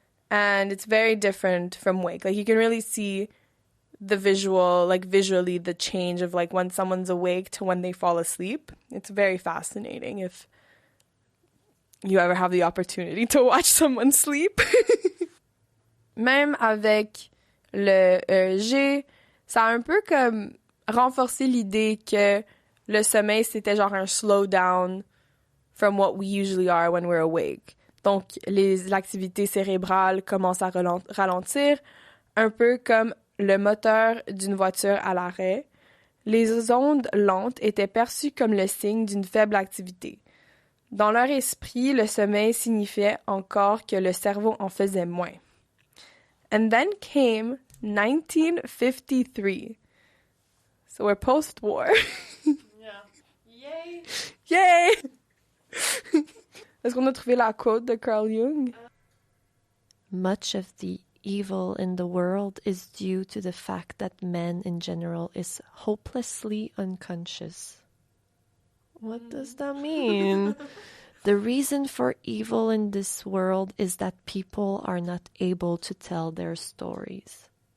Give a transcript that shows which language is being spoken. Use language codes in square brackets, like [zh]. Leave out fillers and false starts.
[en] And it's very different from wake. Like you can really see the visually the change of like when someone's awake to when they fall asleep. It's very fascinating if you ever have the opportunity to watch someone sleep. [fr] même avec le EEG, ça a un peu comme renforcé l'idée que le sommeil, c'était genre un slowdown [en] from what we usually are when we're awake. [fr] Donc, l'activité cérébrale commence à ralentir, un peu comme le moteur d'une voiture à l'arrêt. Les ondes lentes étaient perçues comme le signe d'une faible activité. Dans leur esprit, le sommeil signifiait encore que le cerveau en faisait moins. [en] And then came 1953. So we're post-war. Yeah. Yay! Yay! [fr] Est-ce qu'on a trouvé la quote de Carl Jung? [en] Much of the evil in the world is due to the fact that man in general is hopelessly unconscious. What does that mean? The reason for evil in this world is that people are not able to tell their stories.